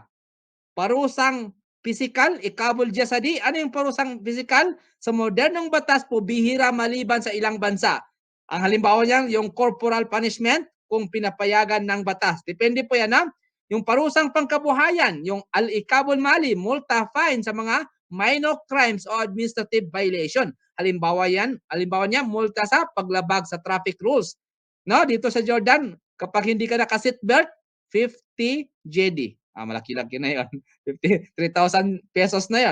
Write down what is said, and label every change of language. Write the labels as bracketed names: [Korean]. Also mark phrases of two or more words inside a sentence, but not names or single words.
[Filipino] Parusang physical, [Arabic] العقاب الجسدي. [Filipino] Ano yung parusang physical? Sa modernong batas po, bihira maliban sa ilang bansa. Ang halimbawa niyan, yung [English] corporal punishment [Filipino] kung pinapayagan ng batas. Depende po yan ha. Yung parusang pangkabuhayan, yung [Arabic] العقاب المالي, [Filipino] multa, fine sa mga [English] minor crimes [Filipino] o [English] administrative violation. [Filipino] Halimbawa niya, multa sa paglabag sa [English] traffic rules. [Filipino] No, dito sa Jordan, kapag hindi ka naka-seatbelt, 50 JD. Malaki-laki na 'yon. 3,000 pesos na 'yon.